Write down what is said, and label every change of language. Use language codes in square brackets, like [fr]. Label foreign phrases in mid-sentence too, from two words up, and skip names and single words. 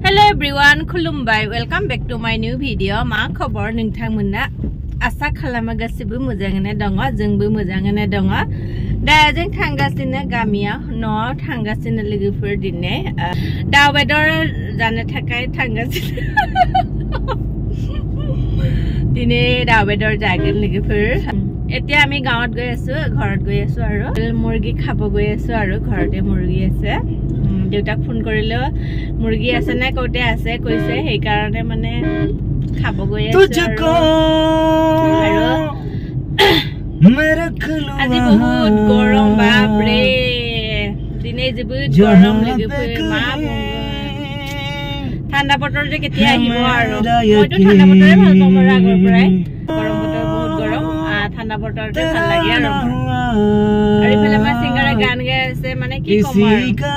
[brx] everyone, khulumbai. [en] Welcome back to my new video. [brx] Ma khobor ningthangmona asa khalamagasibu mojangene donga jengbu mojangene donga. Da jeng thangasine gamia no thangasine ligufur dine. Da weather jane thakai thangasine. Dine da weather jagen ligufur. [as] এতিয়া আমি গাঁৱত গৈ আছো ঘৰত গৈ আছো আৰু মুৰ্গী খাব গৈ আছো আৰু ঘৰতে মুৰ্গী আছে দেউতাক ফোন কৰিলো মুৰ্গী আছে না কোতে আছে কৈছে সেই কাৰণে মানে খাব গৈ আছো আৰু আজি বহুত গৰম বাপৰে দিনে বহুত গৰম লাগে মা ঠাণ্ডা বতৰ যে কেতিয়া আহিব আৰু মইতো ঠাণ্ডা বতৰে ভাল পাওঁ মোৰ আগৰ পৰাই গৰম বতৰ বহুত গৰম ঠাণ্ডা বতৰতে ভাল লাগে আৰু ইফালে মই সিংগাৰে গান গাই আছে মানে কি কম আৰু